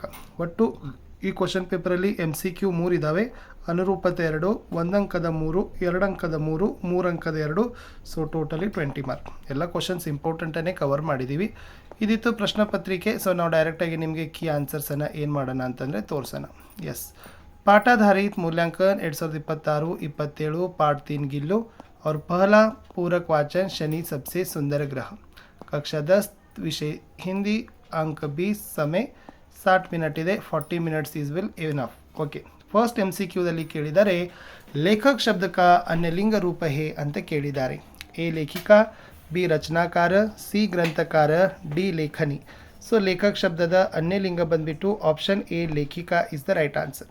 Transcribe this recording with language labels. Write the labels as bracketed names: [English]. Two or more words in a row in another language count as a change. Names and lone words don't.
[Kannada] ಒಟ್ಟು ಈ ಕ್ವಶನ್ ಪೇಪರಲ್ಲಿ MCQ 3 ಇದ್ದಾವೆ, ಅನುರೂಪತೆ 2, 1 ಅಂಕದ 3, 2 ಅಂಕದ 3, 3 ಅಂಕದ 2, [English] so totally [Kannada] 20 ಮಾರ್ಕ್. ಎಲ್ಲ ಕ್ವಶನ್ಸ್ ಇಂಪಾರ್ಟೆಂಟನ್ನೇ ಕವರ್ ಮಾಡಿದ್ದೀವಿ. ಇದಿತ್ತು ಪ್ರಶ್ನೆ ಪತ್ರಿಕೆ. ಸೊ ನಾವು ಡೈರೆಕ್ಟಾಗಿ ನಿಮಗೆ ಕೀ ಆನ್ಸರ್ಸನ್ನು ಏನು ಮಾಡೋಣ ಅಂತಂದರೆ ತೋರಿಸೋಣ. ಎಸ್, [Hindi] पाठाधारित मूल्यांकन 2026-27 पाठ 3 गिल्लो और पहला पूरक वाचन शनि सबसे सुंदर ग्रह, कक्षा 10 विषय हिंदी, अंक 20, समय 60 मिनट ಇದೆ, 40 [English] minutes is will enough. okay, first [Kannada] MCQದಲ್ಲಿ ಕೇಳಿದ್ದಾರೆ [Hindi] लेखक शब्द का अन्य लिंग रूप है [Kannada] ಅಂತ ಕೇಳಿದ್ದಾರೆ. [Hindi] ए लेखिका, बी रचनाकार, सी ग्रंथकार, डी लेखनी. [Kannada] ಸೊ ಲೇಖಕ್ ಶಬ್ದದ ಅನ್ಯ ಲಿಂಗ ಬಂದ್ಬಿಟ್ಟು ಆಪ್ಷನ್ ಎ ಲೇಖಿಕಾ [English] is the right answer.